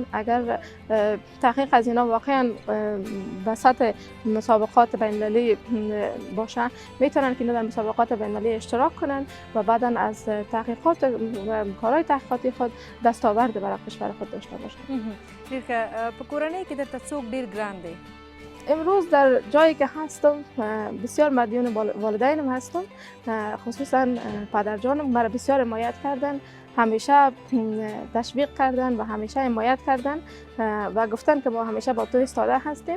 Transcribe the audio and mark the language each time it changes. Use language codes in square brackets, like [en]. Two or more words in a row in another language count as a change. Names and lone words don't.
[fa] اگر تحقیق از اینا واقعا به سطح مسابقات بین‌المللی باشه، میتونن که اینا در مسابقات بین‌المللی اشتراک کنن و بعدا از تحقیقات و کارهای تحقیقاتی خود دستاورد برای کشور خود داشته باشن. [ps] ډیر ښه. په کورنۍ کې درته څوک ډیر ګران دی؟ [fa] امروز در جایی که هستم بسیار مدیون والدینم هستم، خصوصا پدرجانم مرا بسیار حمایت کردن، همیشه تشویق کردن و همیشه حمایت کردن و گفتن که ما همیشه با تو ایستاده هستیم.